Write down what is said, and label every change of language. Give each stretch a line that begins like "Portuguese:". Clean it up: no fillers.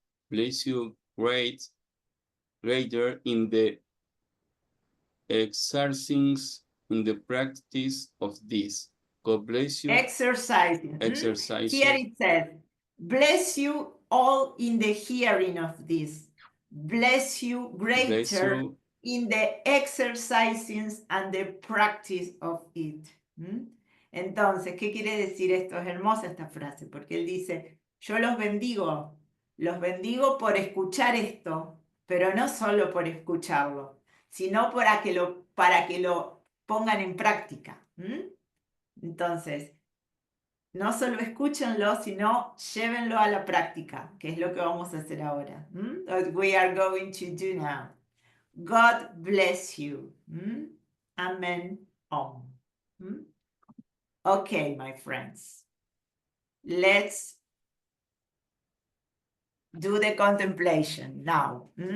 English: Bless you greater in the exercisings in the practice of this. God bless you. Exercising. Exercising. Here it says, bless you all in the hearing of this. Bless you greater Bless you. in the exercising and the practice of it.
Spanish: Entonces, ¿qué quiere decir esto? Es hermosa esta frase, porque él dice, yo los bendigo por escuchar esto, pero no solo por escucharlo, sino para que lo pongan en práctica. Entonces, no solo escúchenlo, sino llévenlo a la práctica, que es lo que vamos a hacer ahora.
English: What we are going to do now. God bless you. Amen. Om. Okay, my friends. Let's do the contemplation now.